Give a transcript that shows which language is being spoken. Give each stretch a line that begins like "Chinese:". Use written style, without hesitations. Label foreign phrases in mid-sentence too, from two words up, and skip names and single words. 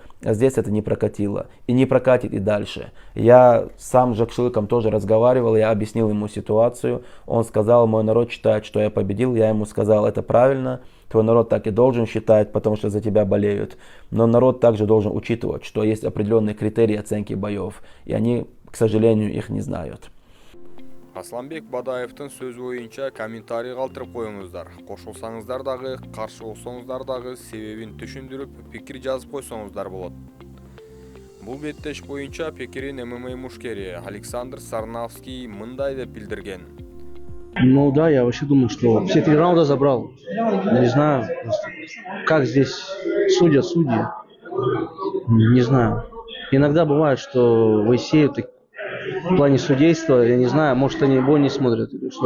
Russian: А здесь это не прокатило и не прокатит и дальше. Я сам с Жакшылыком тоже разговаривал, я объяснил ему ситуацию. Он сказал, мой народ считает, что я победил. Я ему сказал, это правильно. Твой народ так и должен считать, потому что за тебя болеют. Но народ также должен учитывать, что есть определенные критерии оценки боев. И они, к сожалению, их не знают.
Kyrgyz: Асланбек Бадаевдин сөзү боюнча комментарий калтырып коюңуздар. Кошулсаңыздар дагы, каршы болсоңуздар дагы себебин түшүндүрүп, пикир жазып койсоңуздар болот. Бул беттеш боюнча пикирин ММА мушкери Александр Сарнавский мындай деп билдирген.
Russian: Ну да, я вообще думаю, что все 3 раунда забрал. Не знаю, как здесь судят судьи. Не знаю. Иногда бывает, что в ИСЕ в плане судейства, я не знаю, может они бой не смотрят или что.